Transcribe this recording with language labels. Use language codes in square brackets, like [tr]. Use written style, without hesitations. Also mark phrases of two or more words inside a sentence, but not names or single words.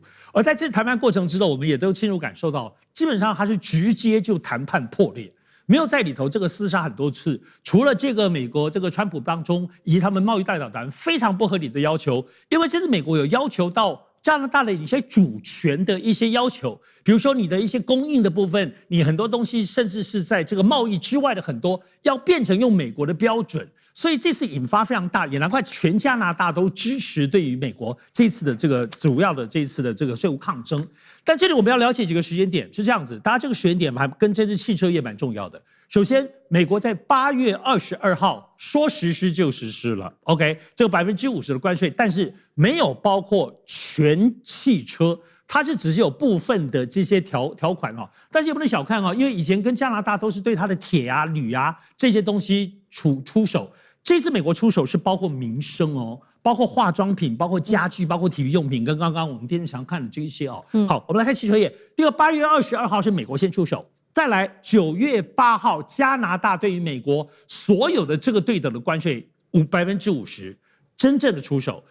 [zh] 而在這談判過程之中，我們也都清楚感受到，基本上它是直接就談判破裂，沒有在裡頭這個廝殺很多次。除了這個美國這個川普當中以及他們貿易代表團非常不合理的要求，因為這次美國有要求到加拿大的一些主權的一些要求，比如說你的一些供應的部分，你很多東西甚至是在這個貿易之外的很多，要變成用美國的標準，所以這次引發非常大，也難怪全加拿大都支持對於美國這次的這個主要的這一次的這個稅務抗爭。但這裡我們要了解幾個時間點，是這樣子，大家這個時間點還跟這次汽車業蠻重要的。首先，美國在8月22號說實施就實施了 ，OK， 這個50%的關稅，但是沒有包括全汽車，它是只是有部分的這些條款哦。但是也不能小看哦，因為以前跟加拿大都是對它的鐵啊、鋁啊這些東西出手，這次美國出手是包括民生哦，包括化妝品、包括家具、包括體育用品，跟剛剛我們電視上看的這一些哦。好，我們來看汽車業。第二，8月22號是美國先出手。再來，9月8號，加拿大對於美國所有的這個對等的關稅50%，真正的出手。